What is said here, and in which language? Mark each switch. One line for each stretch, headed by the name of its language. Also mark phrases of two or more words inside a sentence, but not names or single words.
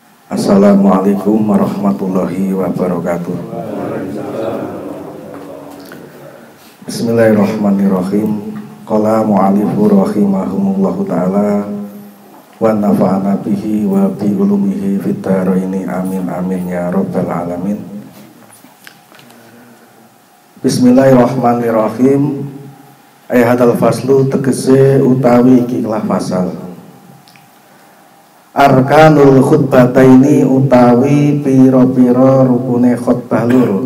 Arabic: السلام عليكم ورحمة الله وبركاته. Bismillahirrahmanirrahim. قال المؤلف رحمه الله تعالى ونفعنا به وبعلومه في الدارين آمين آمين يا رب العالمين. Bismillahirrahmanirrahim. هذا الفصل
Javanese: tegese utawi ikilah fasal.
Arabic: أركان الخطبتين
Javanese: utawi pira-pira rukune khutbah loro.